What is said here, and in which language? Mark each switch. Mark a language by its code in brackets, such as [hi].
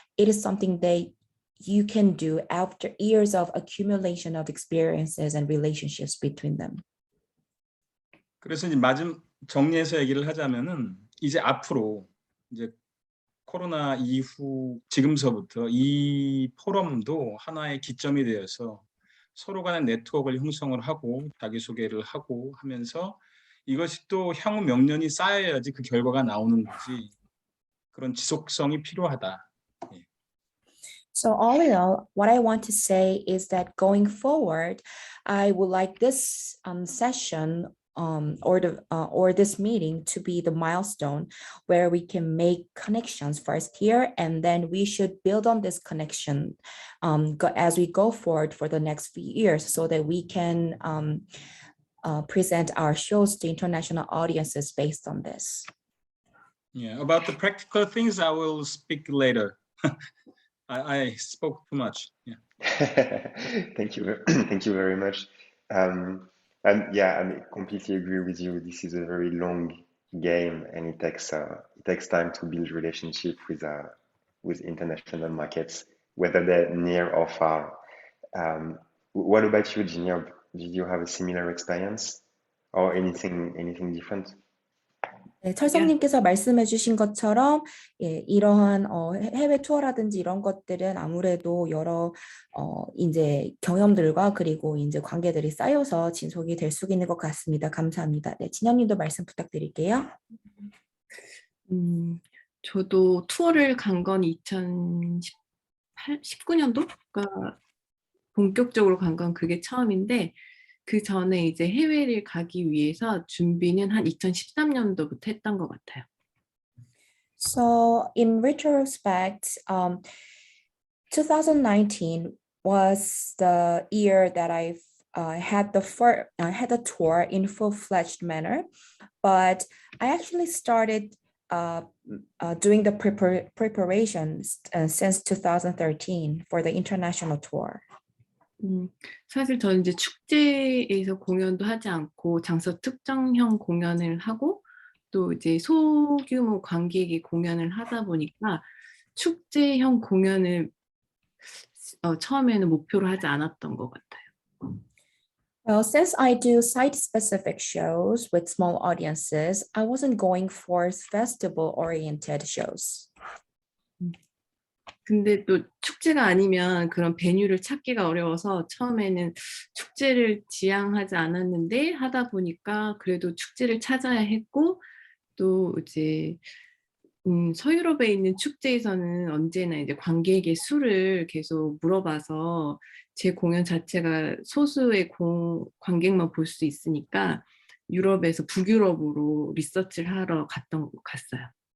[en] It is something that you can do after years of accumulation of experiences and relationships between them. [ko] 그래서 이제 정리해서 얘기를 하자면은 이제 앞으로 이제 코로나 이후 지금서부터 이 포럼도 하나의 기점이 되어서 서로 간의 네트워크를 형성을 하고 자기소개를 하고 하면서 이것이 또 향후 몇 년이 쌓여야지 그 결과가 나오는 거지. 그런 지속성이 필요하다. [en] So all in all, what I want to say is that going forward, I would like this session or this meeting to be the milestone where we can make connections first here, and then we should build on this connection as we go forward for the next few years, so that we can present our shows to international audiences based on this. Yeah, about the practical things, I will speak later. I spoke too much. Yeah. Thank you. Thank you very much. And yeah, I completely agree with you. This is a very long game, and it takes time to build relationship with international markets, whether they're near or far. What about you, Junior? Did you have a similar experience or anything different? [ko] 네, 철성님께서 말씀해 주신 것처럼 예, 이러한 해외 투어라든지 이런 것들은 아무래도 여러 이제 경험들과 그리고 이제 관계들이 쌓여서 진속이 될 수 있는 것 같습니다. 감사합니다. 네, 진영님도 말씀 부탁드릴게요. 저도 투어를 간 건 2019년도가 본격적으로 간 건 그게 처음인데 그 전에 이제 해외를 가기 위해서 준비는 한 2013년도부터 했던 것 같아요. [en] So in retrospect, 2019 was the year that I had the tour in full-fledged manner, but I actually started doing the preparations since 2013 for the international tour. [ko] 사실 저는 이제 축제에서 공연도 하지 않고 장소 특정형 공연을 하고 또 이제 소규모 관객이 공연을 하다 보니까 축제형 공연을 처음에는 목표로 하지 않았던 것 같아요. [en] Well, since I do site-specific shows with small audiences, I wasn't going for festival-oriented shows. [ko] 근데 또 축제가 아니면 그런 베뉴를 찾기가 어려워서 처음에는 축제를 지향하지 않았는데 하다 보니까 그래도 축제를 찾아야 했고 또 이제 서유럽에 있는 축제에서는 언제나 이제 관객의 수를 계속 물어봐서 제 공연 자체가 소수의 관객만 볼 수 있으니까 유럽에서 북유럽으로 리서치를 하러 갔어요.